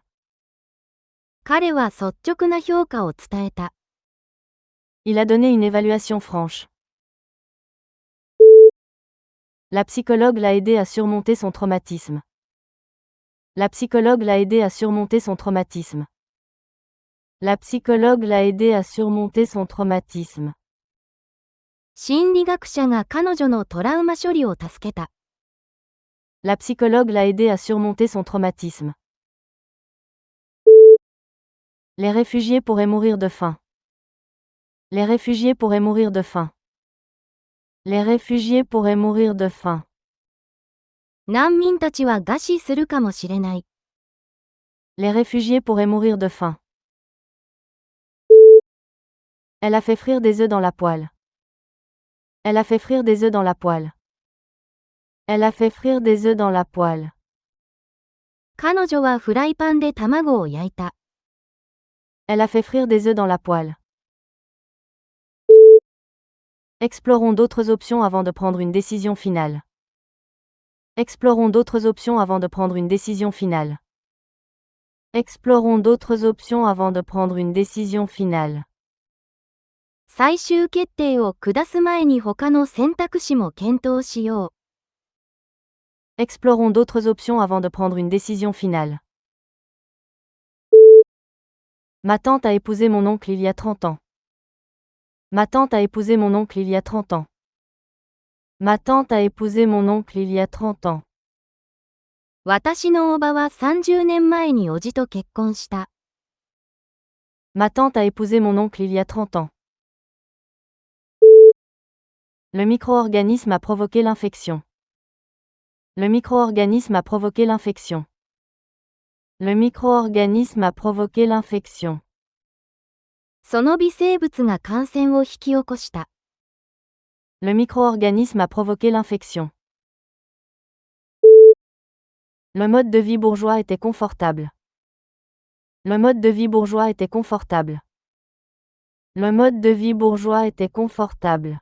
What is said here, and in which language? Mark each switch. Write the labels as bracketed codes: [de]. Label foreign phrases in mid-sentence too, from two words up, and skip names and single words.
[ja] 彼は率直な評価を伝えた。 [fr] Il a donné une évaluation franche. La psychologue l'a aidé à surmonter son traumatisme. La psychologue l'a aidé à surmonter son traumatisme. La psychologue l'a aidé à surmonter son traumatisme. [ja] 心理学者が彼女のトラウマ処理を助けた。 [fr] La psychologue l'a aidé à surmonter son traumatisme. Les réfugiés pourraient mourir de faim. Les réfugiés pourraient mourir de faim. Les réfugiés pourraient mourir de faim. [ja] 難民たちは餓死するかもしれない。 [fr] Les réfugiés pourraient mourir de faim. Elle a fait frire des œufs dans la poêle. Elle a fait frire des œufs dans la poêle. Elle a fait frire des œufs dans la poêle. [ja] 彼女はフライパンで卵を焼いた。 [fr] Elle a fait frire des œufs dans la poêle. Explorons d'autres options avant de prendre une décision finale. Explorons d'autres options avant de prendre une décision finale. Explorons d'autres options avant de prendre une décision finale. [ja] 最終決定を下す前に他の選択肢も検討しよう。 [fr] Explorons d'autres options avant de prendre une décision finale. Ma tante a épousé mon oncle il y a 30 ans. Ma tante a épousé mon oncle il y a 30 ans. Ma tante a épousé mon oncle il y a 30 ans. [ja] 私のおばは30年前におじと結婚した。 [fr] Ma tante a épousé mon oncle il y a 30 ans. Le micro-organisme a provoqué l'infection. Le micro-organisme a provoqué l'infection. Le micro-organisme a provoqué l'infection. [ja] その微生物が感染を引き起こした。 [fr] Le micro-organisme a provoqué l'infection. Le mode de vie bourgeois était confortable. Le mode de vie bourgeois était confortable. Le mode de vie bourgeois était confortable.